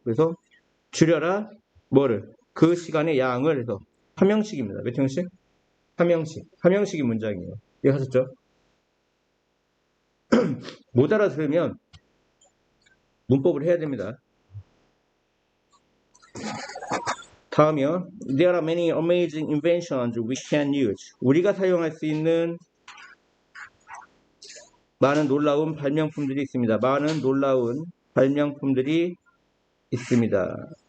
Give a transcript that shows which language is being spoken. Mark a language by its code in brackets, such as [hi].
[ko] 그래서 줄여라 뭐를? 그 시간의 양을 해서 한 명씩입니다. 몇 형씩? 한 명씩. 한 명씩이 문장이에요. 이해하셨죠? 못 알아들으면 문법을 해야 됩니다. 다음이요. [en] There are many amazing inventions we can use. [ko] 우리가 사용할 수 있는 많은 놀라운 발명품들이 있습니다. 많은 놀라운 발명품들이 있습니다.